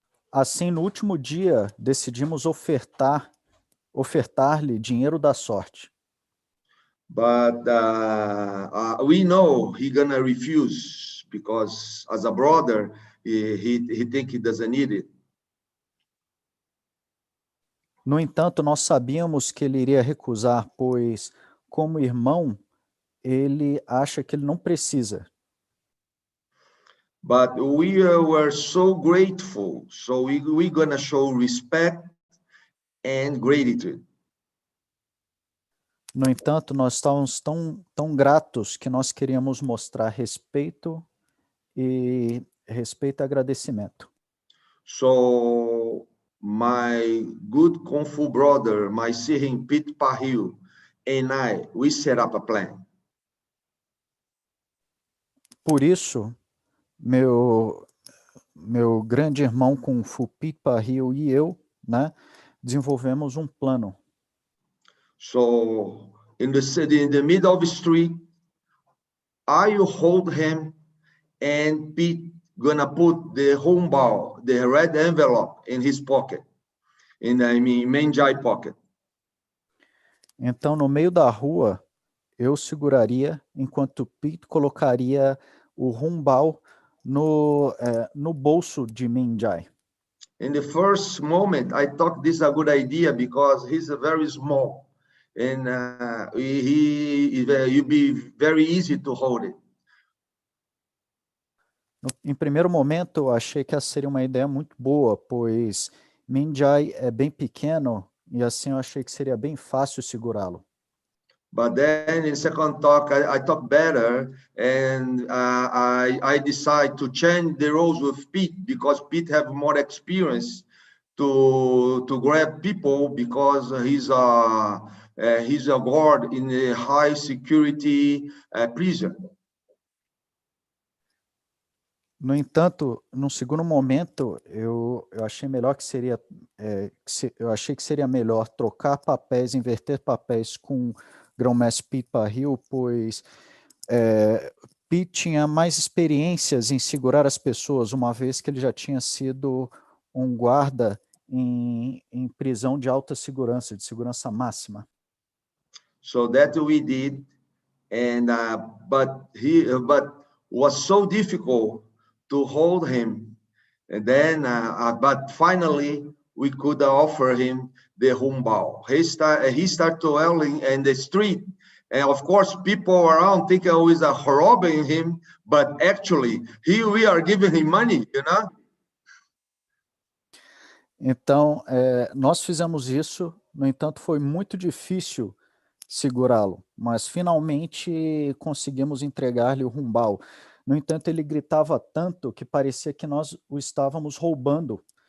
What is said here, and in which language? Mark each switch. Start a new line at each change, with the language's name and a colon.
Portuguese: Assim, no último dia, decidimos ofertar-lhe dinheiro da sorte.
English: But we know he gonna refuse because as a brother, he think he doesn't need it.
Portuguese: No entanto, nós sabíamos que ele iria recusar, pois, como irmão, ele acha que ele não precisa.
English: But we were so grateful, so we gonna show respect and gratitude.
Portuguese: No entanto, nós estávamos tão gratos que nós queríamos mostrar respeito e agradecimento.
English: So my good Kung Fu brother, my Sirin Pit Pahil, and we set up a plan.
Portuguese: Por isso, meu grande irmão Kung Fu Pipa Rio e eu, né, desenvolvemos um plano.
English: So in the middle of the street, I hold him, and Pete gonna put the hongbao, the red envelope, in his pocket, Menjai pocket.
Portuguese: Então, no meio da rua, eu seguraria, enquanto Pete colocaria o rumbao no bolso de Menjai.
English: In the first moment, I thought this is a good idea because he's very small, and you'd be very easy to hold it.
Portuguese: Em primeiro momento, eu achei que essa seria uma ideia muito boa, pois Menjai é bem pequeno e assim eu achei que seria bem fácil segurá-lo.
English: But then in second talk, I thought better, and I decide to change the roles with Pete because Pete have more experience to grab people because he's a guard in a high security prison.
Portuguese: No entanto, num segundo momento, eu achei melhor que seria eu achei que seria melhor trocar papéis, inverter papéis com Grão-Mestre Pete Pahil, pois Pete tinha mais experiências em segurar as pessoas, uma vez que ele já tinha sido um guarda em prisão de alta segurança, de segurança máxima.
English: So that we did, and but was so difficult to hold him, and then but finally we could offer him the humbao. He started yelling in the street, and of course people around think I was robbing him, but actually we are giving him money, you know.
Portuguese: Então, nós fizemos isso, no entanto, foi muito difícil segurá-lo, mas finalmente conseguimos entregar-lhe o rumbao. No entanto, ele gritava tanto que parecia que nós o estávamos roubando.